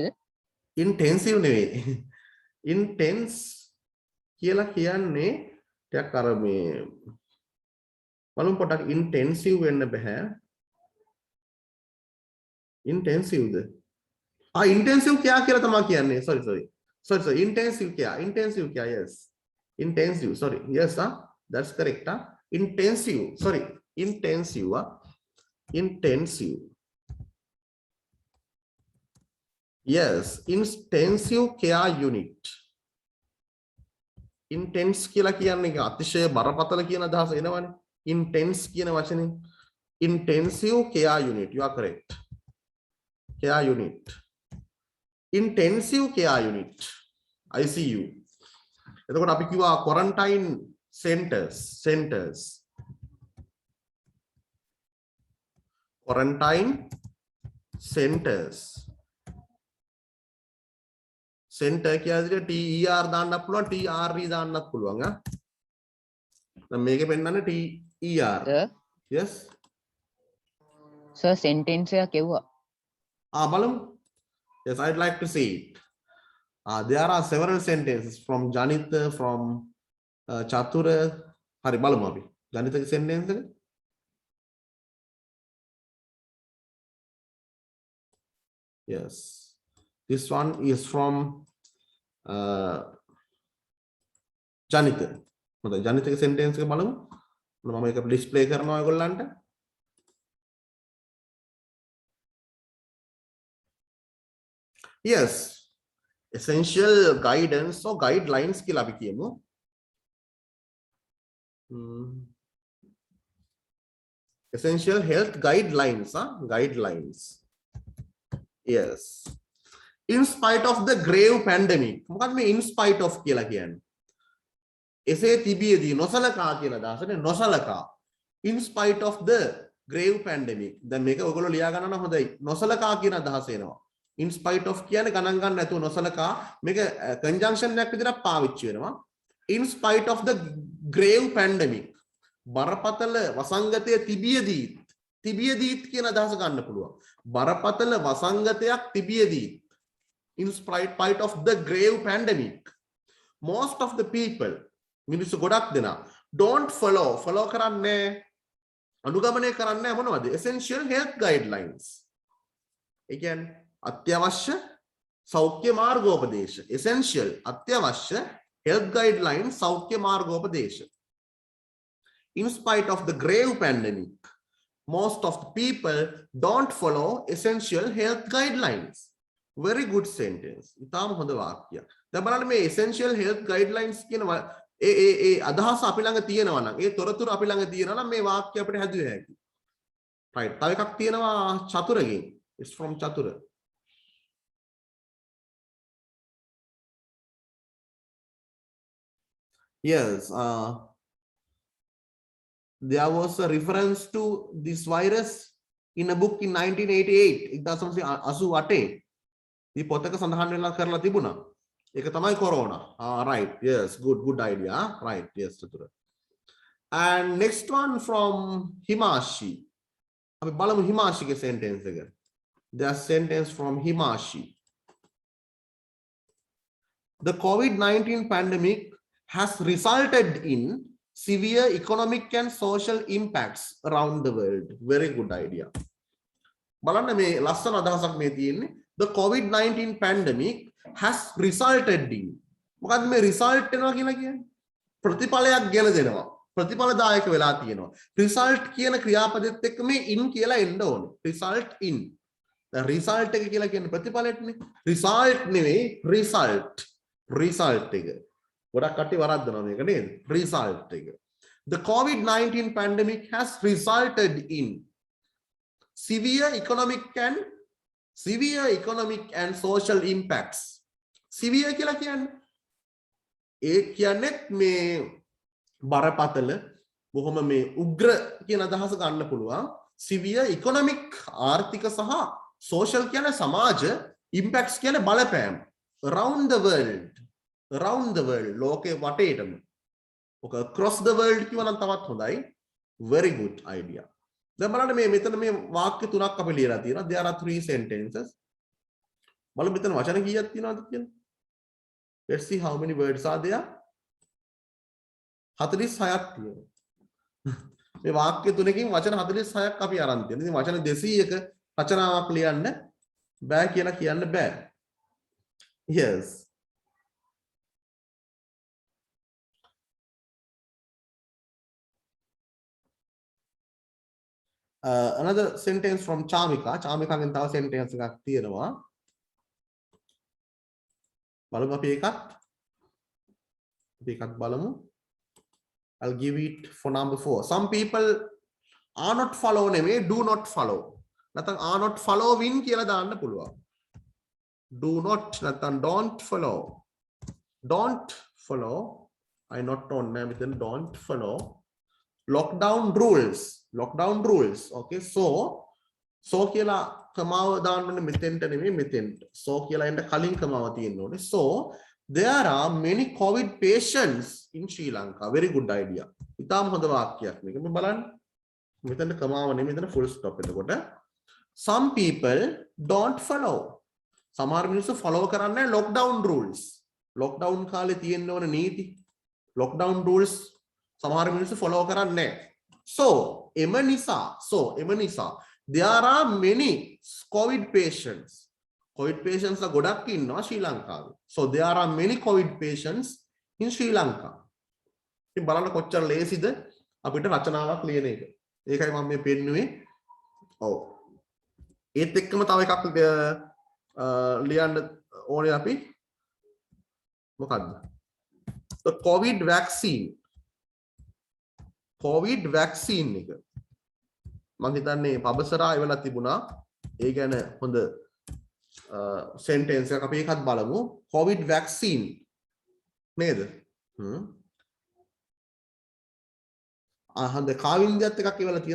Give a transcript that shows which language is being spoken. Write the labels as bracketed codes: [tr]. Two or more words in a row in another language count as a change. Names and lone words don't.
[si] Intensive නෙවෙයි. Intense කියලා කියන්නේ ටිකක් අර මේ බලමු පොඩක් intensive වෙන්න බෑ. Intensiveද? intensive කියලා තමයි කියන්නේ. [en] sorry intensive care yes. Intensive sorry. Yes that's correct intensive sorry intensive yes intensive care unit. [si] intense කියලා කියන්නේ අතිශය බරපතල කියන අදහස එනවනේ. [en] intense [si] කියන වචනේ [en] intensive care unit. You are correct. care unit, intensive care unit, ICU. [si] එතකොට අපි කිව්වා [en] quarantine centers quarantine centers center [si] කියන්නේ TER දාන්නත් පුළුවන් TRE දාන්නත් පුළුවන් දැන් මේකේ පෙන්නන්නේ [en] TER yes [si] සර් සෙන්ටෙන්ස් එකක් එවුවා [en] බලමු yes I'd like to see it. There are several sentences from Janitha, from Chatura. [si] Hari බලමු අපි Janitha ගේ sentence එක. [en] Yes, this one is from Janitha. [si] මොකද Janitha ගේ sentence එක බලමු. මම මේක display කරනවා ඔයගොල්ලන්ට. [en] Yes, essential guidance or guidelines [si] කියලා අපි කියමු. [en] Essential health guidelines guidelines. Yes, in spite of the grave pandemic. [si] මොකක්ද මේ [en] in spite of [si] කියලා කියන්නේ? එසේ තිබියදී නොසලකා කියන අදහසනේ නොසලකා. [en] In spite of the grave pandemic. [si] දැන් මේක ඔයගොල්ලෝ ලියා ගන්න නම් හොඳයි. නොසලකා කියන අදහස එනවා. [en] In spite of [si] කියන්නේ ගණන් ගන්න නැතුව නොසලකා මේක conjunction එකක් විදිහට පාවිච්චි වෙනවා. [en] in spite of the grave pandemic [si] බරපතල වසංගතය තිබියදීත් කියන අදහස ගන්න පුළුවන්. බරපතල වසංගතයක් තිබියදීත් [en] in spite of the grave pandemic most of the people [si] මිනිස්සු ගොඩක් දෙනා [en] don't follow [si] කරන්නේ අනුගමනය කරන්නේ මොනවද? [en] essential health guidelines. [si] ඒ කියන්නේ අත්‍යවශ්‍ය සෞඛ්‍ය මාර්ගෝපදේශ. essential අත්‍යවශ්‍ය [en] health guidelines [si] සෞඛ්‍ය මාර්ගෝපදේශ. [en] In spite of the grave pandemic most of the people don't follow essential health guidelines. Very good sentence. [si] ඉතාම හොඳ වාක්‍යයක්. දැන් බලන්න මේ [en] essential health guidelines [si] කියන ඒ අදහස අපි ළඟ තියෙනවා නම් ඒ තොරතුරු අපි ළඟ තියෙනවා නම් මේ වාක්‍ය අපිට හැදුවේ හැකියි. right. තව එකක් තියෙනවා චතුරගෙන්. [en] It's from චතුර. Yes, there was a reference to this virus in a book in 1988. 1988. [si] මේ පොතක සඳහන් වෙලා කරලා තිබුණා. ඒක තමයි [en] corona. Right. Yes, good idea. Right. Yes, චතුර. And next one from Himashi. [si] අපි බලමු හිමාෂිගේ sentence එක. [en] There's sentence from Himashi. The COVID-19 pandemic has resulted in severe economic and social impacts around the world. Very good idea. [si] බලන්න මේ ලස්සන අදහසක් මේ තියෙන්නේ. [en] The COVID-19 pandemic has resulted in. [si] මොකද්ද මේ result වෙනවා කියලා කියන්නේ? ප්‍රතිඵලයක් ගෙන දෙනවා. ප්‍රතිඵලදායක වෙලා තියෙනවා. result කියන ක්‍රියාපදෙත් එක්ක මේ in කියලා එන්න ඕනේ. [en] result in. [si] දැන් result එක කියලා කියන්නේ ප්‍රතිඵලයටනේ. result නෙවෙයි result එක. ගොඩක් කට්ටිය වරද්දනවා මේක නේද? result එක. [en] The COVID-19 pandemic has resulted in severe economic and social impacts. [si] Severe කියලා කියන්නේ ඒ කියන්නේ මේ බරපතල බොහොම මේ උග්‍ර කියන අදහස ගන්න පුළුවන්. [en] severe economic [si] ආර්ථික සහ social කියන්නේ සමාජ impacts කියන්නේ බලපෑම් [en] around the world [si] ලෝකේ වටේටම ඔක [en] across the world [si] කියව නම් තවත් හොඳයි. [en] very good idea. [si] දැන් බලන්න මේ මෙතන මේ වාක්‍ය තුනක් අපි ලියලා තියෙනවා. [en] there are 3 sentences. [si] බලමු මෙතන වචන කීයක් තියෙනවද කියලා. [en] let's see how many words are there. [si] 46ක් තියෙනවා. මේ වාක්‍ය තුනකින් වචන 46ක් අපි අරන් තියෙනවා. ඉතින් වචන 200ක රචනාවක් ලියන්න බෑ කියලා කියන්න බෑ. [en] yes. Another sentence from Chamika. [si] Chamikaගෙන් තව sentence එකක් තියෙනවා. බලමු අපි එකක් බලමු. [en] I'll give it for number 4. Some people are not follow නෙමෙයි do not follow. [si] නැත්නම් [en] are not following [si] කියලා දාන්න පුළුවන්. [en] Do not නැත්නම් don't follow. Don't follow. I not on [si] නෑ මෙතන [en] don't follow. Lockdown rules. Okay, so [si] කියලා කමාව දාන්න ඕනේ මෙතෙන්ට නෙමෙයි මෙතෙන්ට. so කියලා එන්න කලින් කමාව තියෙන්න ඕනේ. [en] so there are many covid patients in Sri Lanka. Very good idea. [si] ඉතාලම හොඳ වාක්‍යයක් මේක. මේ බලන්න. මෙතන කමාව නෙමෙයි මෙතන [en] full stop [si] එතකොට. [en] some people don't follow. [si] සමහර මිනිස්සු follow කරන්නේ [en] lockdown rules. [si] lockdown කාලේ තියෙන්න ඕන නීති. [en] lockdown rules [si] සමහර මිනිස්සු follow කරන්නේ නැහැ. [en] So [si] එම නිසා [en] there are many covid patients. covid patients [si] ලා ගොඩක් ඉන්නවා ශ්‍රී ලංකාවේ. [en] so there are many covid patients in Sri Lanka. [si] ඉතින් බලන්න කොච්චර ලේසිද අපිට රචනාවක් ලියන එක. ඒකයි මම මේ පෙන්නුවේ. ඔව්. ඒත් එක්කම තව එකක් ලියන්න ඕනේ අපි. මොකද්ද? [en] the covid vaccine එක. [si] මම හිතන්නේ පබසරා එවලා තිබුණා. ඒ ගැන හොඳ sentence එකක් අපි එකත් බලමු. [en] covid vaccine [si] නේද? හොඳ කාවින්දයත් එකක් එවලා තියෙනවා.